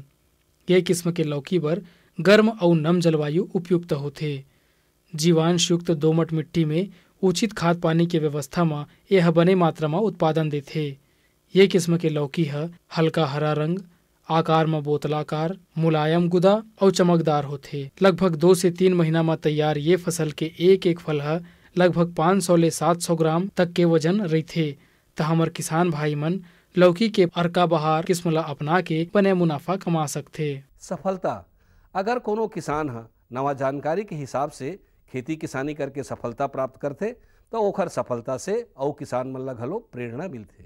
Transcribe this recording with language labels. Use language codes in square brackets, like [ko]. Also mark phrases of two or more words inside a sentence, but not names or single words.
[hne] ये किस्म के लौकी बर गर्म और नम जलवायु उपयुक्त होथे। जीवांश युक्त दोमट मिट्टी में उचित खाद पानी के व्यवस्था में यह बने मात्रा में उत्पादन देथे। ये किस्म के लौकी है हल्का हरा रंग, आकार में बोतलाकार, मुलायम गुदा और चमकदार होथे। लगभग 2 से 3 महीना में तैयार ये फसल के एक फल है लगभग 500 ले 700 ग्राम तक के वजन रहथे। त हमर किसान भाई मन लौकी के अर्का बहार किस्म ला अपना के बने मुनाफा कमा सकथे। सफलता अगर कोनो किसान है नवा जानकारी के हिसाब से खेती किसानी करके सफलता प्राप्त करते तो ओखर सफलता से और किसान मन ला घलो प्रेरणा मिलथे।